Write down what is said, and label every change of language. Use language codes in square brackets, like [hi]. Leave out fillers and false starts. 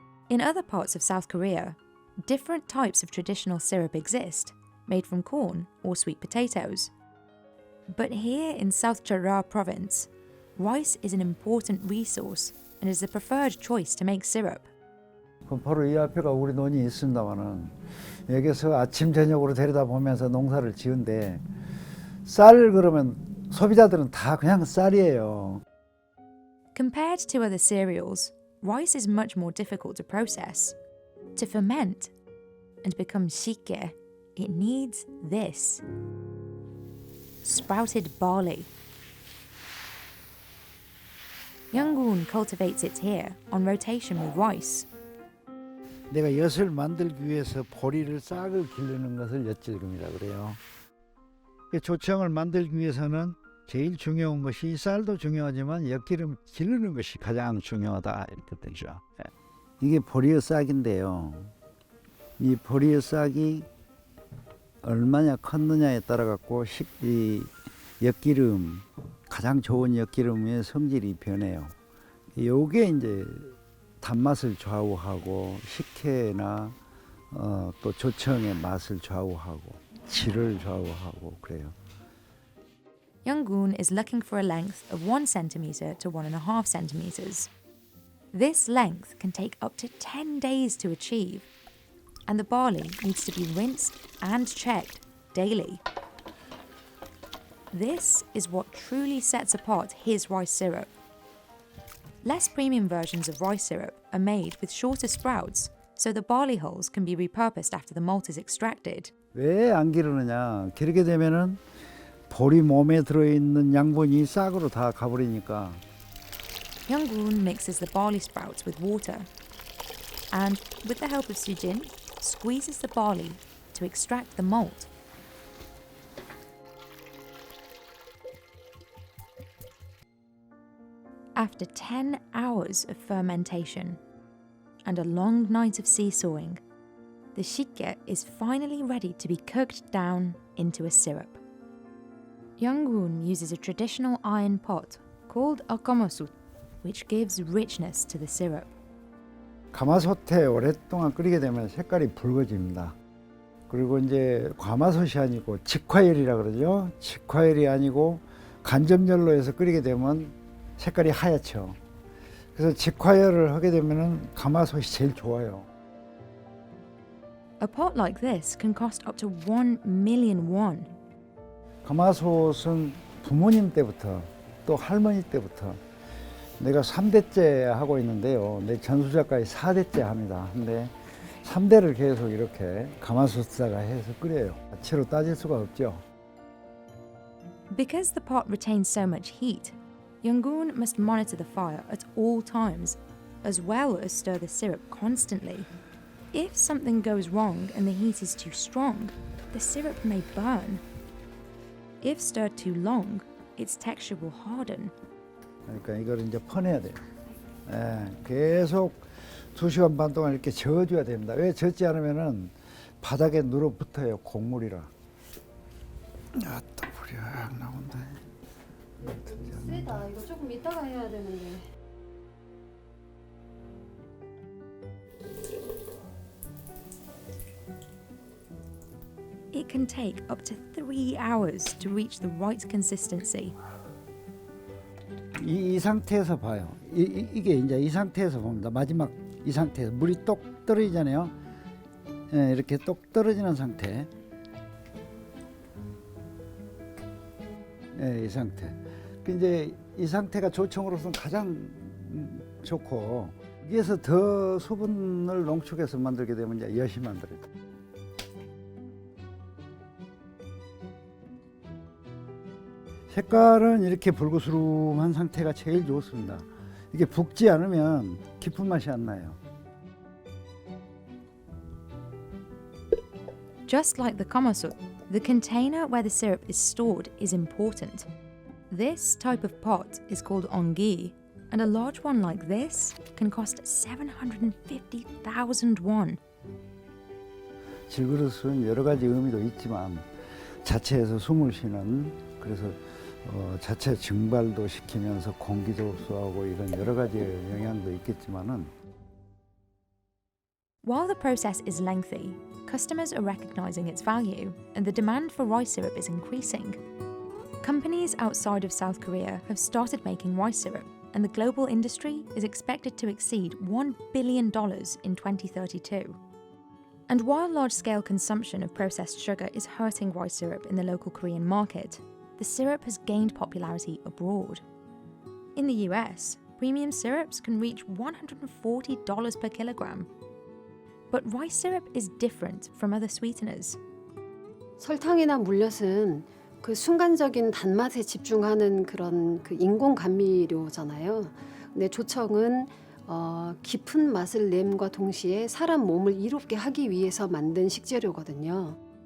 [en] In other parts of South Korea, different types of traditional syrup exist, made from corn or sweet potatoes. But here in South Chora province, rice is an important resource and is the preferred choice to make syrup. [ko] 그럼 바로 이 앞에가 우리 논이 있습니다만은 여기서 아침 저녁으로 데려다 보면서 농사를 지은데 쌀 그러면 소비자들은 다 그냥 쌀이에요. [en] Compared to other cereals, rice is much more difficult to process. To ferment and become shike, it needs this. Sprouted barley. Young-gun cultivates it here on rotation with rice. [ko] 내가 엿을 만들기 위해서 보리를 싹을 기르는 것을 엿질금이라 그래요. 조청을 만들기 위해서는 제일 중요한 것이 쌀도 중요하지만 엿기름 기르는 것이 가장 중요하다 이렇게 되죠. 이게 보리의 싹인데요. 이 보리의 싹이 얼마나 컸느냐에 따라 갖고 이 엿기름 가장 좋은 엿기름의 성질이 변해요. 요게 이제 단맛을 좌우하고 식혜나 또 조청의 맛을 좌우하고 질을 좌우하고 그래요. [en] Young-gun is looking for a length of 1 centimeter to 1.5 centimeters. This length can take up to 10 days to achieve, and the barley needs to be rinsed and checked daily. This is what truly sets apart his rice syrup. Less premium versions of rice syrup are made with shorter sprouts, so the barley hulls can be repurposed after the malt is extracted. [ko] 왜 안 기르느냐? 기르게 되면은 보리 몸에 들어있는 양분이 싹으로 다 가버리니까. [en] Young-gun mixes the barley sprouts with water and, with the help of Sujin, squeezes the barley to extract the malt. After 10 hours of fermentation and a long night of seesawing, the shike is finally ready to be cooked down into a syrup. Young-gun uses a traditional iron pot called a gamasut, which gives richness to the syrup. [ko] 가마솥에 오랫동안 끓이게 되면 색깔이 붉어집니다. 그리고 이제 가마솥이 아니고 직화열이라 그러죠. 직화열이 아니고 간접열로해서 끓이게 되면 색깔이 하얗죠. 그래서 직화열을 하게 되면은 가마솥이 제일 좋아요. [en] A pot like this can cost up to 1 million won. [ko] 가마솥은 부모님 때부터 또 할머니 때부터 내가 3대째 하고 있는데요. 내 전수작까지 4대째 합니다. 근데 3대를 계속 이렇게 가마솥에다가 해서 끓여요. 채로 따질 수가 없죠. [en] Because the pot retains so much heat, Young-gun must monitor the fire at all times, as well as stir the syrup constantly. If something goes wrong and the heat is too strong, the syrup may burn. If stirred too long, its texture will harden. [ko] 그러니까 이걸 이제 퍼내야 돼요. 계속 2시간 반 동안 이렇게 저어줘야 됩니다. 왜 젓지 않으면은 바닥에 눌어붙어요. 곡물이라. 또 불이 확 나온다. 세다. 이거 조금 이따가 해야 되는데. [en] It can take up to 3 hours to reach the right consistency. [ko] 이 상태에서 봐요. 이게 이제 이 상태에서 봅니다. 마지막 이 상태에서 물이 똑 떨어지잖아요. 이렇게 똑 떨어지는 상태. 이 상태. 이제 이 상태가 조청으로서는 가장 좋고 여기에서 더 수분을 농축해서 만들게 되면 이제 엿이 만들어요. 색깔은 이렇게 붉으스름한 상태가 제일 좋습니다. 이게 붓지 않으면 깊은 맛이 안 나요. [en] Just like the gamasut, The container where the syrup is stored is important. This type of pot is called onggi, and a large one like this can cost 750,000 won. [ko] 질그릇은 여러 가지 의미도 있지만 자체에서 숨을 쉬는 그래서 자체 증발도 시키면서 공기도 흡수하고 이런 여러 가지 영향도 있겠지만은 [en] While the process is lengthy, customers are recognizing its value and the demand for rice syrup is increasing. Companies outside of South Korea have started making rice syrup, and the global industry is expected to exceed $1 billion in 2032. And while large-scale consumption of processed sugar is hurting rice syrup in the local Korean market, the syrup has gained popularity abroad. In the US, premium syrups can reach $140 per kilogram. But rice syrup is different from other sweeteners. [ko] 설탕이나 물엿은 그 순간적인 단맛에 집중하는 그런 그 인공 감미료잖아요. 근데 조청은 깊은 맛을 nem과 동시에 사람 몸을 이롭게 하기 위해서 만든 식재료거든요.